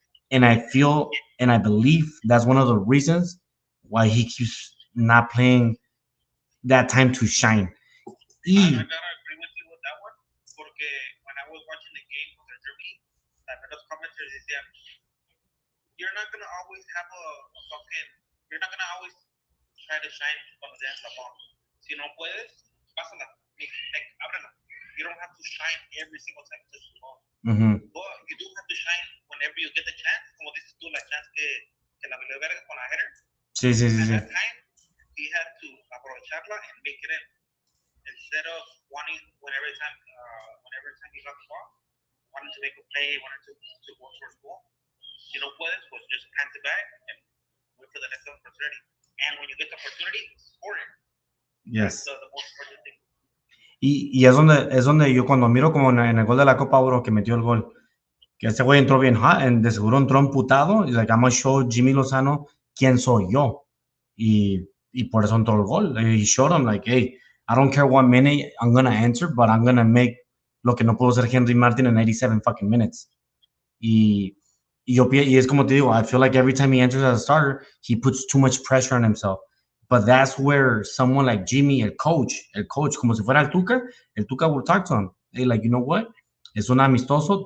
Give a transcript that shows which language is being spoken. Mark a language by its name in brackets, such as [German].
[English] And I feel and I believe that's one of the reasons why he keeps not playing that time to shine. I gotta agree with you with that one. [Spanish] Porque [English] when I was watching the game with Germany, I heard those commenters [Spanish] decían, [English] you're not gonna always have you're not gonna always try to shine [Spanish] cuando te das la [English] ball. [Spanish] Si no puedes, pásala, ábrela. [English] You don't have to shine every single time you touch the ball. But you do have to shine whenever you get the chance. [Spanish] Como dices tú, la chance que la valió verga con la header. Sí. [English] At that time, he had to [Spanish] aprovecharla [English] and make it in. Instead of wanting whenever time he got the ball, wanting to make a play, wanting to go towards goal. [Spanish] Si no puedes, pues [English] just hand it back and wait for the next opportunity. And when you get the opportunity, score it. Yes. That's the most important thing. [Spanish] Y es donde yo cuando miro como en el gol de la Copa Oro que metió el gol, que ese güey entró bien hot, de seguro entró emputado, y [English] like, I'm gonna show Jimmy Lozano [Spanish] quién soy yo. Y por eso entró el gol. [English] He showed him like, hey, I don't care what minute I'm gonna enter, but I'm gonna make [Spanish] lo que no pudo ser [English] Henry Martin in 87 fucking minutes. [Spanish] Y es como te digo, [English] I feel like every time he enters as a starter, he puts too much pressure on himself. But that's where someone like Jimmy, [Spanish] el coach, como si fuera el Tuca [English] will talk to him. Hey, like, you know what? [Spanish] Es un amistoso.